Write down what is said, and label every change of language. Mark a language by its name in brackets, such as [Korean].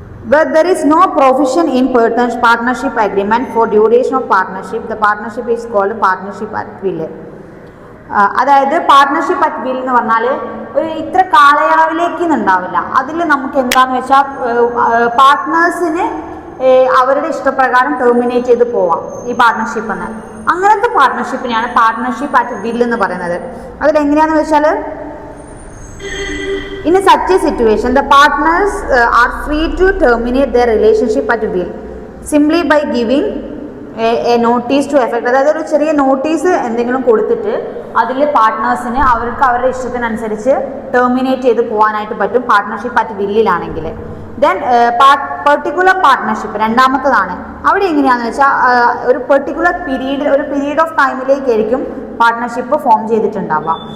[English] Where there is no provision in partnership agreement for duration of partnership, the partnership is called partnership at will. [Malayalam] അതായത് partnership at will എന്ന് പറഞ്ഞാൽ ഒരു ഇത്ര കാലയളവിലേക്ക് ഉണ്ടാവില്ല. അതിൽ നമുക്ക് എന്താണെന്ന് വെച്ചാൽ പാർട്ട്നേഴ്സിന് അവരുടെ ഇഷ്ടപ്രകാരം ടെർമിനേറ്റ് ചെയ്ത് പോവാം ഈ പാർട്ട്ണർഷിപ്പ് എന്ന്. അങ്ങനത്തെ പാർട്ട്ണർഷിപ്പിനെയാണ് പാർട്ട്ണർഷിപ്പ് അറ്റ് വിൽ എന്ന് പറയുന്നത്. അതിലെങ്ങനെയാണെന്ന് വെച്ചാൽ [English] in such a situation the partners are free to terminate their relationship at will simply by giving a notice to effect. [Malayalam] അതായത് ഒരു ചെറിയ നോട്ടീസ് എന്തെങ്കിലും കൊടുത്തിട്ട് അതിൽ പാർട്ട്നേഴ്സിന് അവർക്ക് അവരുടെ ഇഷ്ടത്തിനനുസരിച്ച് ടെർമിനേറ്റ് ചെയ്ത് പോകാനായിട്ട് പറ്റും partnership at വില്ലിലാണെങ്കിൽ. Then particular partnership രണ്ടാമത്തതാണ്. അവിടെ എങ്ങനെയാണെന്ന് വെച്ചാൽ ഒരു particular period of ടൈമിലേക്കായിരിക്കും partnership form ചെയ്തിട്ടുണ്ടാവുക.